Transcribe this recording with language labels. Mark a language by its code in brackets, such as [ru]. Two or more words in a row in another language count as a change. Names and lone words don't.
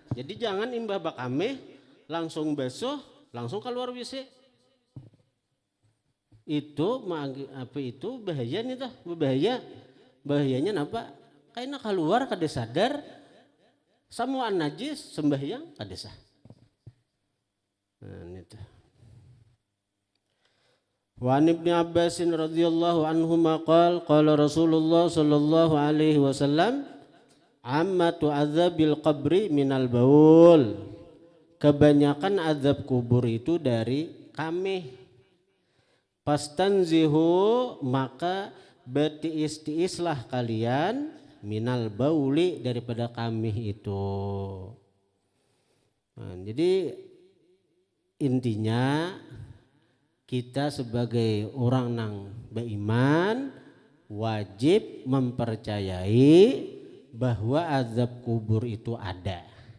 [bjn] Jadi jangan imbah bakame langsung basuh langsung keluar WC. Itu bahaya nih tuh, bahayanya napa? Karena keluar kada sadar samuan najis sembahyang kada sah. Nah itu. [ar] وعن ابن عباس رضي الله عنهما قال رسول الله صلى الله عليه وسلم عامة عذاب القبر من البول. [bjn] Kebanyakan azab kubur itu dari kamih. Pastanzihu maka bertiis-tiislah kalian [ar] من البول [bjn] daripada kamih itu. Nah, jadi intinya kita sebagai orang nang beriman wajib mempercayai bahwa azab kubur itu ada.